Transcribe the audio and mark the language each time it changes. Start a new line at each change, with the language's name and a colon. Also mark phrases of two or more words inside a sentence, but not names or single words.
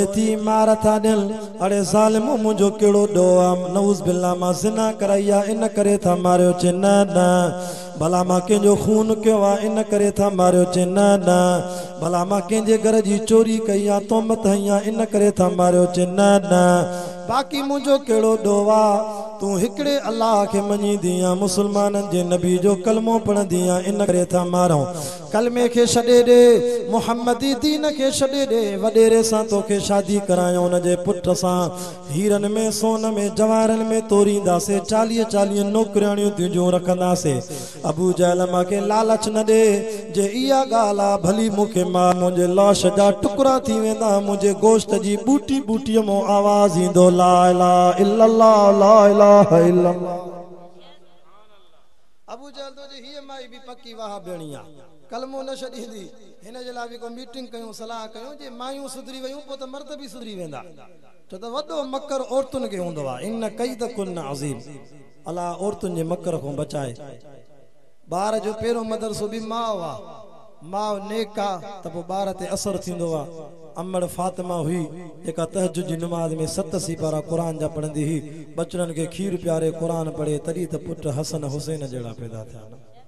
Sindhi: थी मार था दिल अरे ज़ालिमो मुझो केड़ो डोआ नऊज़ बिल्ला मां ज़िना कराया इन करे था मारियो चे न न भला मां कंहिंजो खून कयो आहे इन करे था मारियो चे न न भला मां कंहिंजे घर जी चोरी कई आहे तोहमत हई आहे इन करे था मारियो चे न न बाक़ी मुझो केड़ो डोआ तू हिकड़े अल्लाह के मनी दिया मुसलमान जे नबी जो कलमो पढ़ दिया इन करे था मारो कलमे के छॾे दे मुहम्मदी दीन के छॾे दे वडेरे सां तोखे शादी करायो उन जे पुट सां हीरन में सोन में जवारन में तोरींदासे 40 नौकरियाणियूं तुंहिंजूं रखंदासे अबू जहल मांखे लालच न दे जे इहा ॻाल्हि आहे भली मूंखे मां मुंहिंजे लाश जा टुकड़ा थी वेंदा मुंहिंजे गोश्त जी बूटी बूटीअ मां आवाज़ ईंदो
Arabic: لا إله إلا الله لا إله إلا الله
Sindhi: अबू जहल तो जे हीअ माई बि पक्की वाह बेणिया कलमो न छॾींदी हिन जे लाइ बि को मीटिंग कयूं सलाह कयूं जे मायूं सुधरी वयूं पोइ त मर्द बि सुधरी वेंदा छो त वॾो मकर औरतुनि खे हूंदो आहे
Arabic: إن كيدكن عظيم
Sindhi: अलाह औरतुनि जे मकर खां बचाए ॿार जो पहिरों मदरसो बि माउ आहे माउ नेक आहे त पोइ ॿार ते असरु थींदो आहे अमड़ फातिमा हुई जेका तहज्जुद जी नमाज़ में 7 सिपारा कुरान जा पढ़ंदी हुई बचड़नि खे खीर प्यारे कुरान पढ़े तॾहिं त पुट हसन हुसैन जहिड़ा पैदा थिया न